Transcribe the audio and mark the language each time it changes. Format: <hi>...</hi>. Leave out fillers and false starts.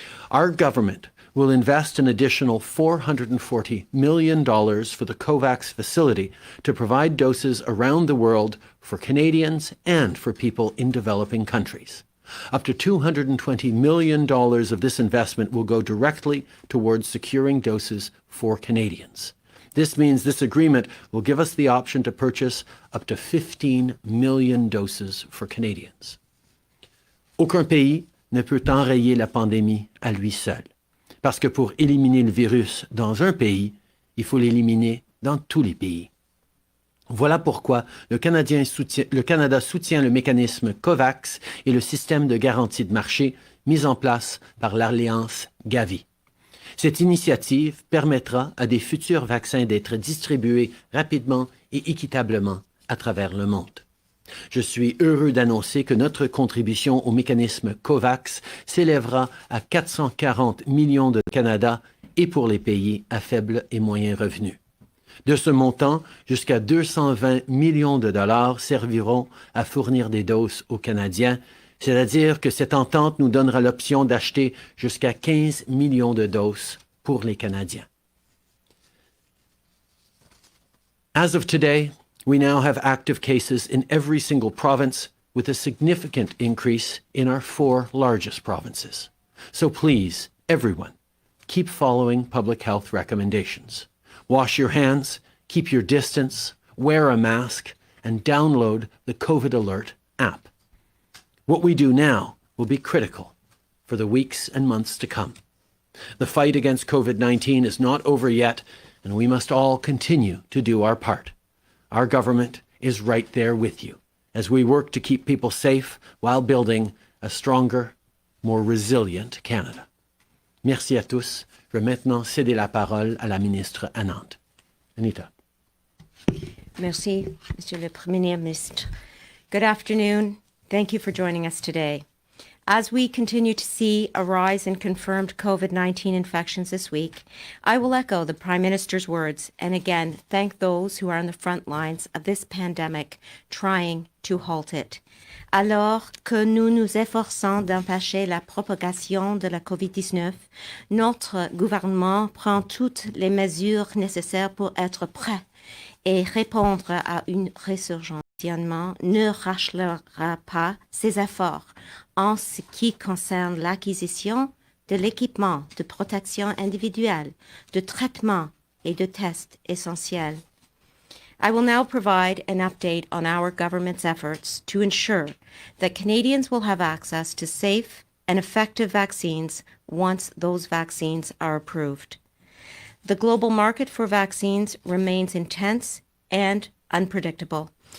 <en>Our government will invest an additional $440 million for the COVAX facility to provide doses around the world for Canadians and for people in developing countries. Up to $220 million of this investment will go directly towards securing doses for Canadians. This means this agreement will give us the option to purchase up to 15 million doses for Canadians.</en> <fr>Aucun pays ne peut enrayer la pandémie à lui seul, parce que pour éliminer le virus dans un pays, il faut l'éliminer dans tous les pays. Voilà pourquoi le Canada soutient le mécanisme COVAX et le système de garantie de marché mis en place par l'Alliance Gavi. Cette initiative permettra à des futurs vaccins d'être distribués rapidement et équitablement à travers le monde. Je suis heureux d'annoncer que notre contribution au mécanisme COVAX s'élèvera à 440 millions de Canada et pour les pays à faible et moyen revenu. De ce montant, jusqu'à 220 millions de dollars serviront à fournir des doses aux Canadiens, c'est-à-dire que cette entente nous donnera l'option d'acheter jusqu'à 15 millions de doses pour les Canadiens.</fr> <en>As of today, we now have active cases in every single province with a significant increase in our 4 largest provinces. So please, everyone, keep following public health recommendations. Wash your hands, keep your distance, wear a mask, and download the COVID Alert app. What we do now will be critical for the weeks and months to come. The fight against COVID-19 is not over yet, and we must all continue to do our part. Our government is right there with you as we work to keep people safe while building a stronger, more resilient Canada.</en> <fr>Merci à tous. Je vais maintenant céder la parole à la ministre Anand. Anita. Merci, Monsieur le Premier Ministre.</fr> <en>Good afternoon. Thank you for joining us today. As we continue to see a rise in confirmed COVID-19 infections this week, I will echo the Prime Minister's words and again thank those who are on the front lines of this pandemic trying to halt it.</en> <fr>Alors que nous nous efforçons d'empêcher la propagation de la COVID-19, notre gouvernement prend toutes les mesures nécessaires pour être prêt et répondre à une résurgence. Le gouvernement ne relâchera pas ses efforts en ce qui concerne l'acquisition de l'équipement de protection individuelle, de traitement et de tests essentiels.</fr> <en>I will now provide an update on our government's efforts to ensure that Canadians will have access to safe and effective vaccines once those vaccines are approved. The global market for vaccines remains intense and unpredictable.</en>